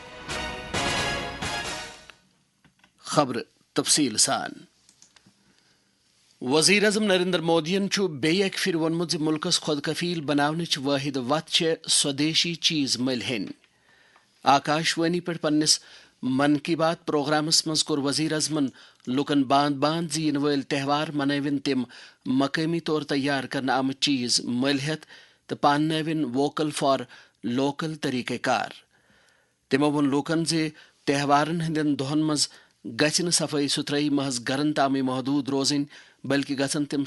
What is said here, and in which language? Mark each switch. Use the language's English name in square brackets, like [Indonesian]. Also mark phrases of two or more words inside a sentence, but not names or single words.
[Kashmiri] خبرٕ تفصیٖل سان وزیر اعظم نریندر مودین چھُ بیٚیہِ اکہِ پھِرِ ووٚنمُت زِ مُلکس خود کفیل بناونٕچ وٲحد وتھ چھےٚ سودیشی چیٖز مٔلۍ ہیٚنۍ آکاشوانی پٮ۪ٹھ پننِس من کی بات پروگرامس منٛز کوٚر وزیر اعظمن لُکن باند باند زِ یِنہٕ وٲلۍ تہوار منٲوِن تِم مقٲمی طور تیار کرنہٕ آمٕتۍ چیٖز مٔلۍ ہٮ۪تھ تہٕ پاننٲوِن [English] vocal for local [Kashmiri] طریقہ کار تِمو ووٚن لوٗکن زِ تہوارن ہٕنٛدٮ۪ن دۄہن منٛز گژھِ نہٕ صفٲیی ستھرٲیی محض گرن تامٕے محدوٗد روزٕنۍ بلکہِ گژھن تِم